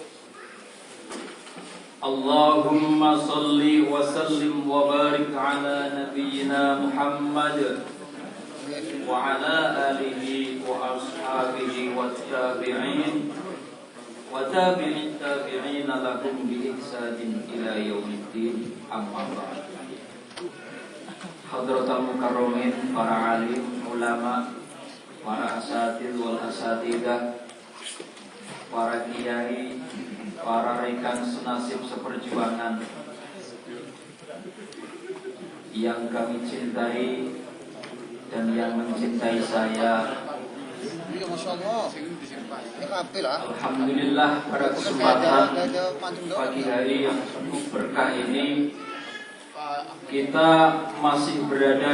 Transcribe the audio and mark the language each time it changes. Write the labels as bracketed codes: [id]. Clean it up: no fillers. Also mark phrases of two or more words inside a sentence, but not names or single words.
[ar] اللهم صل وسلم وبارك على نبينا محمد وعلى آله وأصحابه والتابعين وتابعي التابعين لهم بإحسان إلى يوم الدين أما بعد. حضرات المكرمين, [id] para alim, ulama, para [ar] الأساتذة والأساتذات, [id] para kiai, para rekan senasib seperjuangan yang kami cintai dan yang mencintai saya. Alhamdulillah, pada kesempatan pagi hari yang cukup berkah ini kita masih berada